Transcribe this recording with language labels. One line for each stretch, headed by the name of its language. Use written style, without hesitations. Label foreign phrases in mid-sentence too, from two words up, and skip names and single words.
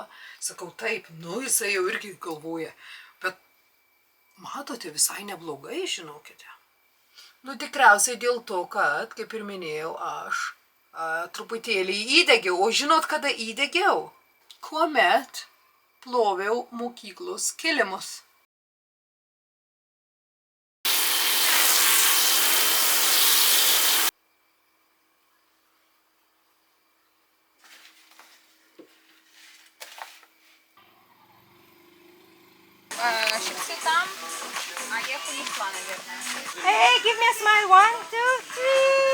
Lithuanian: Sakau, taip, nu jisai jau irgi galvoja. Bet matote, visai neblogai, žinokite. Nu tikriausiai dėl to, kad, kaip ir minėjau, aš truputėlį įdegiau. O žinot, kada įdegiau? Kuomet ploviau mokyklos kilimus. Шипсы там, а я кулисла, наверное.
English: Hey, give me a smile. 1, 2, 3.